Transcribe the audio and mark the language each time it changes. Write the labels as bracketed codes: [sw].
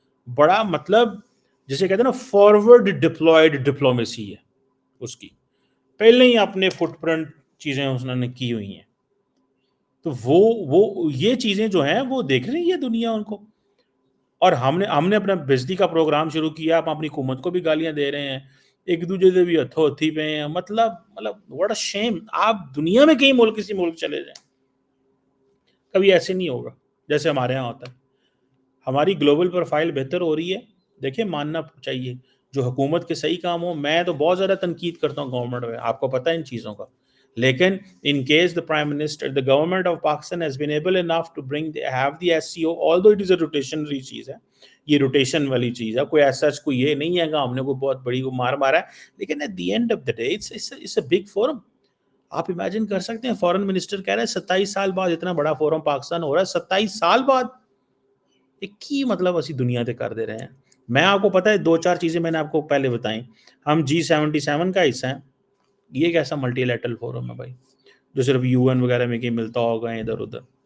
[ur] بڑا مطلب جسے کہتے ہیں نا فارورڈ ڈپلائڈ ڈپلومیسی ہے اس کی، پہلے ہی اپنے فٹ پرنٹ چیزیں اس نے کی ہوئی ہیں، تو وہ یہ چیزیں جو ہیں وہ دیکھ رہی ہے دنیا ان کو، اور ہم نے اپنا بےعزتی کا پروگرام شروع کیا، آپ اپنی حکومت کو بھی گالیاں دے رہے ہیں، ایک دوسرے سے بھی ہتھو ہتھی پہ ہیں، مطلب [en] what a shame۔ [ur] آپ دنیا میں کہیں ملک کسی ملک چلے جائیں، کبھی ایسے نہیں ہوگا جیسے ہمارے ہاں ہوتا ہے۔ ہماری گلوبل پروفائل بہتر ہو رہی ہے، دیکھیں ماننا چاہیے جو حکومت کے صحیح کام ہو، میں تو بہت زیادہ تنقید کرتا ہوں گورنمنٹ میں، آپ کو پتہ ہے ان چیزوں کا، [en] لیکن in case the prime minister, the government of Pakistan has been able enough to have the SCO, although it is a rotationary [ur] چیز ہے, یہ روٹیشن والی چیز ہے, کوئی ایسا کوئی یہ نہیں ہے کہ ہم نے کوئی بہت بڑی کو مارا ہے, لیکن [en] at the end of the day it's a big forum. [ur] آپ امیجن کر سکتے ہیں فورن منسٹر کہہ رہے ہیں 27 سال بعد اتنا بڑا فورم پاکستان ہو رہا ہے, 27 سال بعد, ایک کی مطلب اسی دنیا تے کر دے رہے ہیں. میں آپ کو پتہ ہے 2-4 چیزیں میں نے آپ کو پہلے بتائیں. ہم G77 کا حصہ ہیں, یہ کیسا ملٹی لیٹرل فورم ہے بھائی جو صرف UN وغیرہ میں کہ ملتا ہوگا ادھر ادھر.